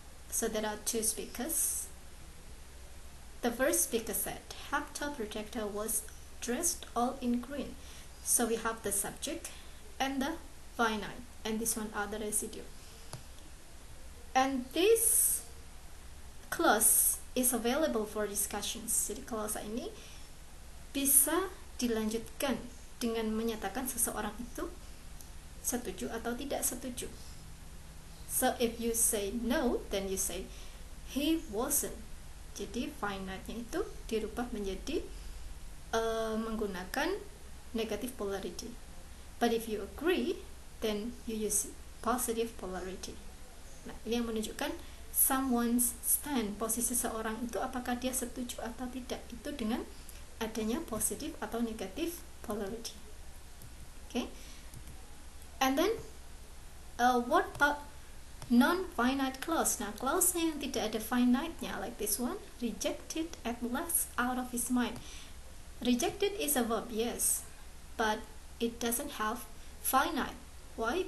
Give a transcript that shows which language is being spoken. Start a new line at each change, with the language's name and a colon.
English: So there are two speakers. The first speaker said Hector projector was dressed all in green. So we have the subject and the finite, and this one are the residue. And this clause is available for discussions.
Indonesian: Jadi clause ini bisa dilanjutkan dengan menyatakan seseorang itu setuju atau tidak setuju.
English: So if you say no, then you say he wasn't.
Indonesian: Jadi finite-nya itu dirubah menjadi menggunakan negative polarity.
English: But if you agree, then you use positive polarity.
Indonesian: Nah, ini yang menunjukkan
English: someone's stand,
Indonesian: posisi seorang itu apakah dia setuju atau tidak, itu dengan adanya positive atau negative polarity.
English: Okay, and then what about non-finite clause?
Indonesian: Nah, clause yang tidak ada finite-nya,
English: like this one, rejected at last out of his mind. Rejected is a verb, yes, but it doesn't have finite. Why?